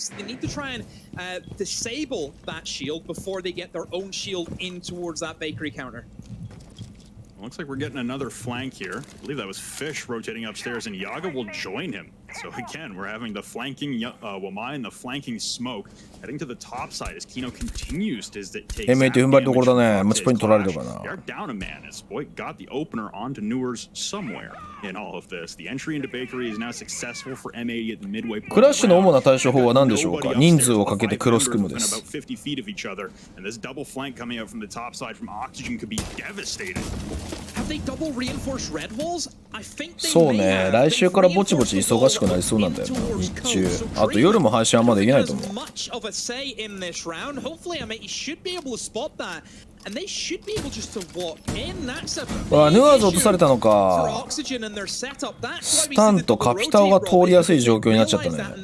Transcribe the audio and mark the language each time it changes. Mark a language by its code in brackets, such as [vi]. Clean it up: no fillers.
[en] So they need to try and disable that shield before they get their own shield in towards that bakery counter. Looks like we're getting another flank here. I believe that was Fish rotating upstairs, and Yaga will join him. So again, we're having the flanking Wamai and the flanking Smoke heading to the top side as Kino continues to take [ja] M8 踏ん張りどころだね。マッチポイント取られるかな。 [en] They're down a man as Boy got the opener onto Newers somewhere in all of this. The entry into Bakery is now successful for M80 at the midway point. [ja] クラッシュの主な対処法は何でしょうか。人数をかけてクロス組むです。 [en] About 50 feet of each other, and this double flank coming out from the top side from Oxygen could be devastating. Have they double reinforced red walls? I think they [ja] そうね。来週からぼちぼち忙しくなりそうなんだよな。日中。あと夜も配信はまだできないと思う。 [en] say in this round. Hopefully, I mean, he should be able to spot that, and they should be able just to walk in. That's a [ja] わあ、ヌアーズ落とされたのか。スタンとカピタオが通りやすい状況になっちゃったね。